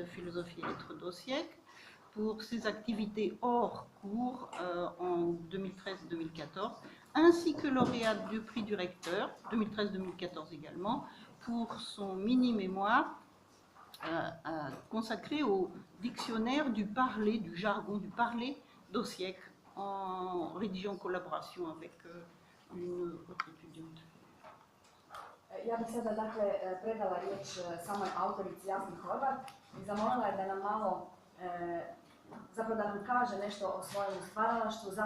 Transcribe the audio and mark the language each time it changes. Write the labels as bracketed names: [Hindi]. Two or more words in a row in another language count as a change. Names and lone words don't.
[French] philosophie et lettres d'Osijek pour ses activités hors cours en 2013-2014, ainsi que lauréate du prix du recteur, 2013-2014 également, pour son mini-mémoire consacré au dictionnaire du parler, du jargon du parler d'Osijek, en rédigé en collaboration avec une autre étudiante. [Croatian] Ja bih sada dakle predala riječ samoj autorici Jasni Horvat i zamolila je da nam malo, zapravo da nam kaže nešto o svojem stvaralaštvu,